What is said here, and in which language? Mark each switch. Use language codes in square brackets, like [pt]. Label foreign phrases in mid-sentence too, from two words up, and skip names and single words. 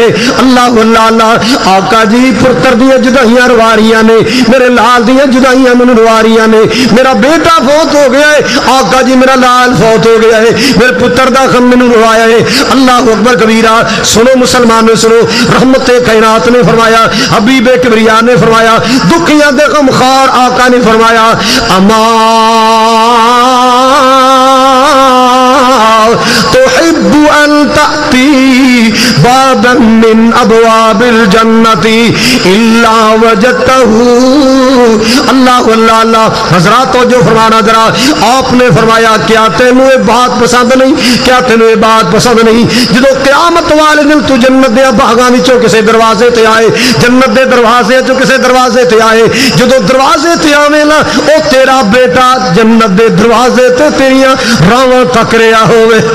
[pa] اللہ اللہ اللہ، آقا جی پتر دی جدائیاں رواریاں نے، میرے لال دی جدائیاں مینوں رواریاں نے، میرا بیٹا فوت ہو گیا ہے، آقا جی میرا لال فوت ہو گیا ہے، میرے پتر دا غم مینوں رُوایا ہے. [ar] الله أكبر كبيرا. [pa] سنو مسلمانوں سنو، رحمت کائنات نے فرمایا، حبیب کبریا نے فرمایا، دکھیاں دے غمخوار آقا نے فرمایا, [ar] أما تحب أن تأتي بابا من أبواب الجنة إلا وجدته. [pa] اللہ اللہ اللہ. حضرات جو فرمانا ذرا، آپنے فرمایا کیا تینوں ایہ بات پسند نہیں، کیا تینوں ایہ بات پسند نہیں، جو قیامت والے دن تو جنت دے بھاگاں وچوں کسی دروازے تے آئے، جنت دے دروازے چوں کسی دروازے تے آئے، جو دروازے تے آوے نا او تیرا بیٹا جنت دے دروازے تے تیریاں راہواں تک رہا ہووے.